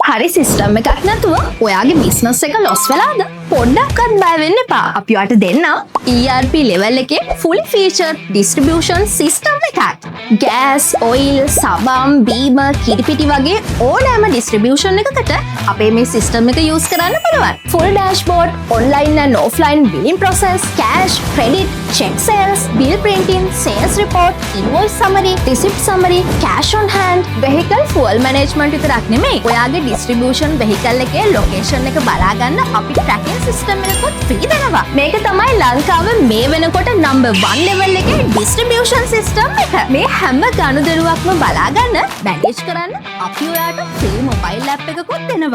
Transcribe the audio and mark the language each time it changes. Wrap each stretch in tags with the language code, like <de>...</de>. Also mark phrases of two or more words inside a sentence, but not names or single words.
<si>හරි සිස්ටම් එකක් නැතුව ඔයාගේ බිස්නස් එක ලොස් වෙලාද? පොඩ්ඩක්වත් බය වෙන්න එපා. අපි ඔයාලට දෙන්නම්</si> <en>ERP level</en> <si>එකේ</si> <en>fully featured distribution system</en> <si>එකක්. ගෑස්, ඔයිල්, සබම්, බීමර්, කිරිපිටි වගේ ඕනෑම distribution එකකට අපේ මේ සිස්ටම් එක use කරන්න පුළුවන්.</si> <en>Full dashboard, online and offline billing process, cash, credit, check sales, bill printing, sales report, invoice summary, receipt summary, cash on hand, vehicle fuel management</en> <si>විතරක් නෙමෙයි. ඔයාගේ</si> <en>distribution vehicle</en> <si>එකේ location එක බලා ගන්න අපි</si> <en>tracking system</en> <si>එකකුත් free දෙනවා. මේක තමයි ලංකාවේ මේ වෙනකොට</si> <en>number 1 level</en> <si>එකේ</si> <en>distribution system</en> <si>එක. මේ හැම ගනුදෙනුවක්ම බලා ගන්න, manage කරන්න අපි ඔයාට</si> <en>free mobile app</en> <si>එකකුත් දෙනවා.</si>